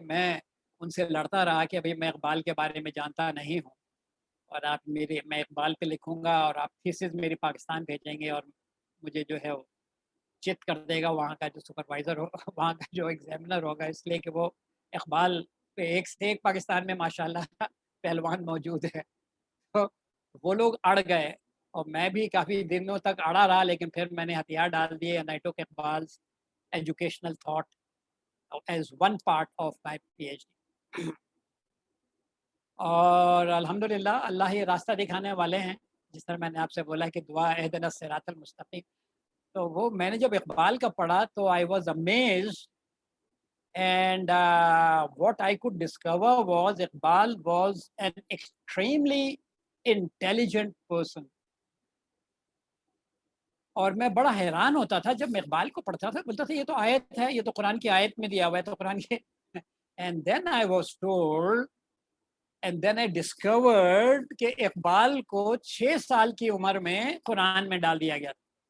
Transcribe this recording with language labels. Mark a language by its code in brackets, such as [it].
[ur] میں ان سے لڑتا رہا کہ ابھی میں اقبال کے بارے میں جانتا نہیں ہوں, اور آپ میں اقبال پہ لکھوں گا اور آپ تھیسس میری پاکستان بھیجیں گے, اور مجھے جو ہے وہ چت کر دے گا وہاں کا جو سپروائزر ہو, وہاں کا جو ایگزامنر ہوگا, اس لیے کہ وہ اقبال پہ ایک سے ایک پاکستان میں ماشاءاللہ پہلوان موجود ہے. تو وہ لوگ اڑ گئے, اور میں بھی کافی دنوں تک اڑا رہا, لیکن پھر میں نے ہتھیار ڈال دیے. [en] And I took Iqbal's educational thought as one part of my PhD. [ur] اور الحمدللہ اللہ یہ راستہ دکھانے والے ہیں, جس طرح میں نے آپ سے بولا کہ دعا [ar] اہدنا الصراط المستقیم. [ur] تو وہ میں نے جب اقبال کا پڑھا تو [en] I was amazed, and what I could discover was Iqbal was an extremely intelligent person. [ur] اور میں بڑا حیران ہوتا تھا جب میں اقبال کو پڑھتا تھا, بولتا تھا یہ تو آیت ہے, یہ تو قرآن کی آیت میں دیا ہوا ہے, تو قرآن کے. [en] And then I was told, and then I discovered [ur] کہ اقبال کو 6 سال کی عمر میں قرآن میں ڈال دیا گیا تھا.